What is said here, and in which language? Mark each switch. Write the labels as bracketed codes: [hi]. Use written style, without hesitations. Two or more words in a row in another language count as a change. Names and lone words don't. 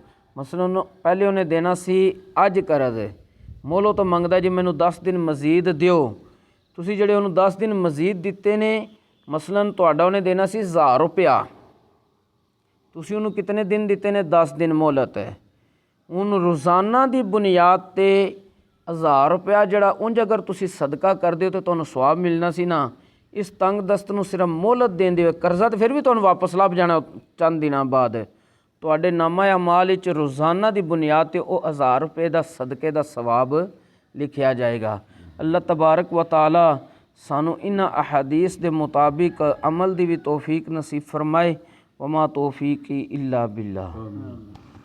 [pa] مثلاً پہلے اوہنے دینا سی اج قرض، مہلت منگدا جی مینوں 10 دن مزید دیو، تسیں جیہڑے اوہنے 10 دن مزید دتے نے، مثلاً تہاڈا اوہنے دینا سی 1000 روپیہ، تسیں اوہنوں کتنے دن دتے نے? 10 دن مہلت ہے۔ ہن روزانہ کی بنیاد تے 1000 روپیہ جیہڑا انج اگر تسیں صدقہ کردے ہو تاں تہانوں ثواب ملنا سی نا، اس تنگ دست نوں صرف مہلت دیندے ہو، قرضہ تاں فیر وی تہانوں واپس لبھ جانا چند دناں بعد, تہاڈے نامہ اعمال وچ روزانہ کی بنیاد تے او 1000 روپے کا صدقے کا ثواب لکھیا جائے گا. اللہ تبارک و تعالیٰ سانوں انہاں احادیث دے مطابق عمل دی وی توفیق نصیب فرمائے. [ar] وما توفيقي إلا بالله.